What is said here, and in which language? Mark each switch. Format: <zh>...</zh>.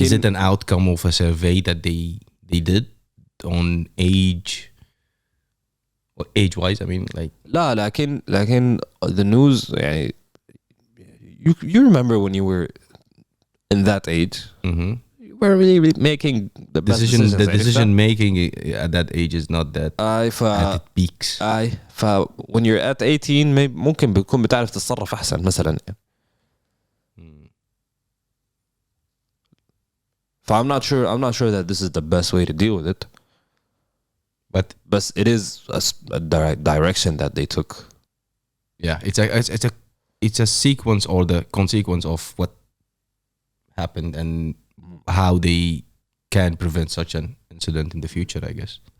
<en>Is it an outcome of a survey that they did on age wise? I mean, like</en> <ar>لا لكن</ar> <en>the news يعني you remember when you were in that age you were really making the best decisions. the decision making at that age is not that at it peaks. when you're at 18</en> <ar>ممكن بتكون بتعرف تتصرف أحسن مثلا.</ar> <en>I'm not sure that this is the best way to deal with it. But it is a direction that they took. Yeah, it's a sequence or the consequence of what happened and how they can prevent such an incident in the future, I guess.</en>